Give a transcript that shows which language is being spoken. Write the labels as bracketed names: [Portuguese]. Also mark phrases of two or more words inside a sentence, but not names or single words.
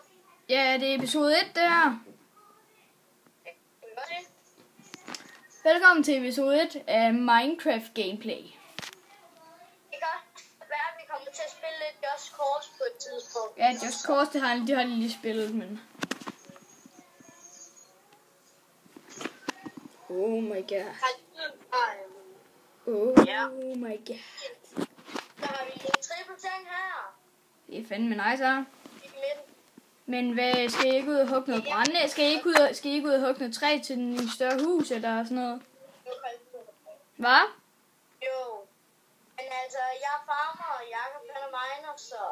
[Danish] Ja, det er episode 1, det her. Skal vi gøre det? Velkommen til episode 1 af Minecraft Gameplay. Det kan godt være, at vi kommer til at spille lidt Just Cause på et tidspunkt. Ja, Just Cause, det har de lige spillet, men... [English] Oh my god. Oh my god. [Danish] Der har vi en triple ting her. Det er fandme nice, her. I midten. Men hvad, skal I ikke ud og hugge noget brænde? Skal I ikke ud og hugge noget træ til en større hus, eller sådan noget? Hvad? Jo. Men altså, jeg er farmer, og Jakob han er miner, så...